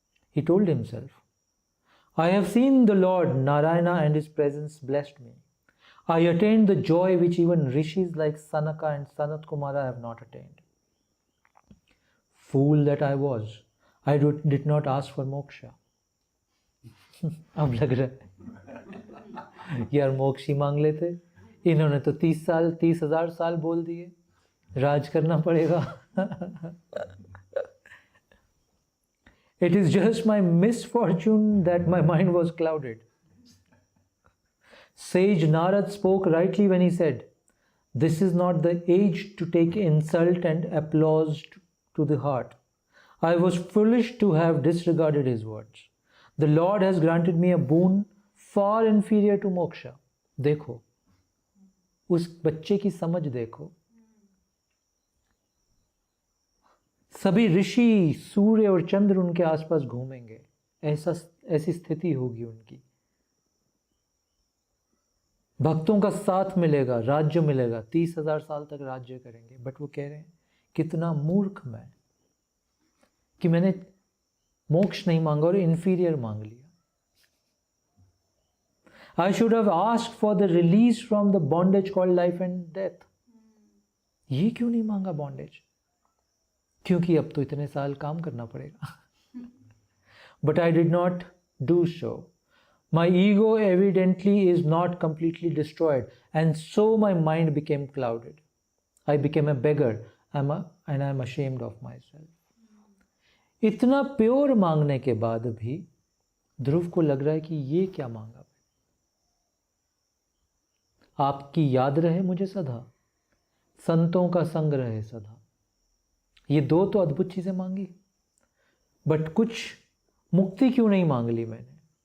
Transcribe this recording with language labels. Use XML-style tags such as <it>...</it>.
<en>He told himself, I have seen the Lord Narayana and his presence blessed me. I attained the joy which even rishis like Sanaka and Sanat Kumara have not attained. Fool that I was, I did not ask for moksha.</en> <hi>अब लग रहा है यार मोक्ष ही मांग लेते, इन्होंने तो 30,000 साल बोल दिए, राज करना पड़ेगा.</hi> <en>It is just my misfortune that my mind was clouded. Sage Narad spoke rightly when he said, this is not the age to take insult and applause to the heart. I was foolish to have disregarded his words. The Lord has granted me a boon far inferior to moksha.</en> <hi>देखो, उस बच्चे की समझ देखो. सभी ऋषि सूर्य और चंद्र उनके आसपास घूमेंगे, ऐसी स्थिति होगी उनकी. भक्तों का साथ मिलेगा, राज्य मिलेगा, 30,000 साल तक राज्य करेंगे. बट वो कह रहे हैं, कितना मूर्ख मैं कि मैंने मोक्ष नहीं मांगा और इंफीरियर मांग लिया.</hi> <en>I should have asked for the release from the bondage called life and death.</en> <hi>ये क्यों नहीं मांगा बॉन्डेज? क्योंकि अब तो इतने साल काम करना पड़ेगा.</hi> <en>But I did not do so. My ego evidently is not completely destroyed, and so my mind became clouded. I became a beggar, and I am ashamed of myself.</en> <hi>इतना प्योर मांगने के बाद भी ध्रुव को लग रहा है कि ये क्या मांगा. आपकी याद रहे मुझे सदा, संतों का संग रहे सदा. ये 2 तो अद्भुत चीजें मांगी, बट कुछ मुक्ति क्यों नहीं मांग ली मैंने?</hi>